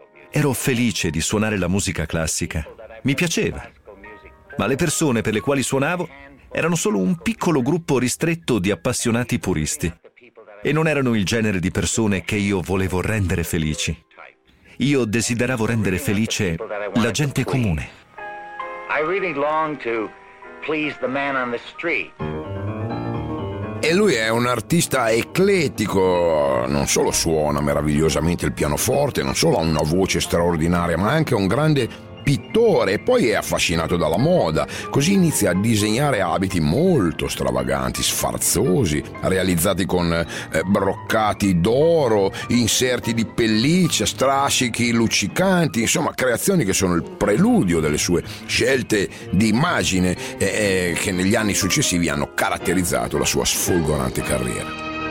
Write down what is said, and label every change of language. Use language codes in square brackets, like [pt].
[it] Ero felice di suonare la musica classica, mi piaceva, ma le persone per le quali suonavo erano solo un piccolo gruppo ristretto di appassionati puristi e non erano il genere di persone che io volevo rendere felici. Io desideravo rendere felice la gente comune. [en] I really long to please the man on the street. [it] E lui è un artista eclettico, non solo suona meravigliosamente il pianoforte, non solo ha una voce straordinaria, ma è anche un grande pittore e poi è affascinato dalla moda. Così inizia a disegnare abiti molto stravaganti, sfarzosi, realizzati con broccati d'oro, inserti di pelliccia, strascichi luccicanti, insomma creazioni che sono il preludio delle sue scelte di immagine che negli anni successivi hanno caratterizzato la sua sfolgorante carriera.